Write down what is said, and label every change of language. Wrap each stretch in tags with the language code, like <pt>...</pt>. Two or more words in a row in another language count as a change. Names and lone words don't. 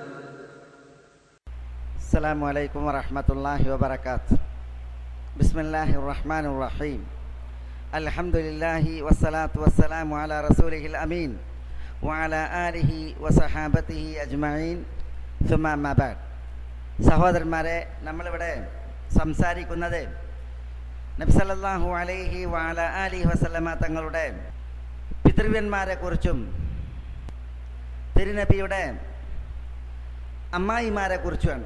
<ar>السلام عليكم ورحمة الله وبركاته. بسم الله الرحمن الرحيم. الحمد لله والصلاة والسلام على رسوله الأمين وعلى آله وصحابته أجمعين ثم أما بعد.</ar> <ml>സഹോദരന്മാരെ, നമ്മളിവിടെ സംസാരിക്കുന്നത് നബി</ml> <ar>صلى الله عليه وعلى آله وسلم</ar> <ml>തങ്ങളുടെ പിതൃവ്യന്മാരെ കുറിച്ചും തിരുനബിയുടെ അമ്മായിമാരെ കുറിച്ചുമാണ്.</ml>